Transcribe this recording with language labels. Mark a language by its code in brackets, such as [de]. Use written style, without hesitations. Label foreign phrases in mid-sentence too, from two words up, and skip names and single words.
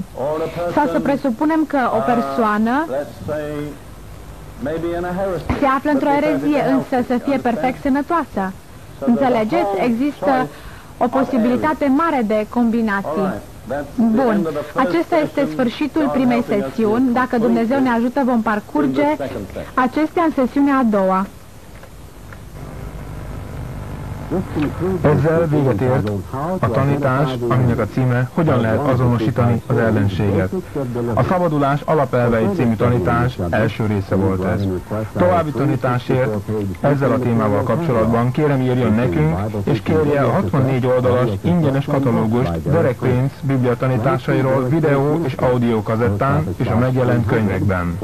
[ro] Sau să presupunem că o persoană se află într-o erezie, însă să fie perfect sănătoasă. Înțelegeți? Există o posibilitate mare de combinații. Bun, acesta este sfârșitul primei sesiuni. Dacă Dumnezeu ne ajută, vom parcurge acestea în sesiunea a doua. [hu] Ezzel véget ért a tanítás, aminek a címe Hogyan lehet azonosítani az ellenséget. A Szabadulás alapelvei című tanítás első része volt ez. További tanításért ezzel a témával kapcsolatban kérem írjon nekünk, és kérje a 64 oldalas ingyenes katalógust Derek Prince Biblia tanításairól videó és audio kazettán és a megjelent könyvekben.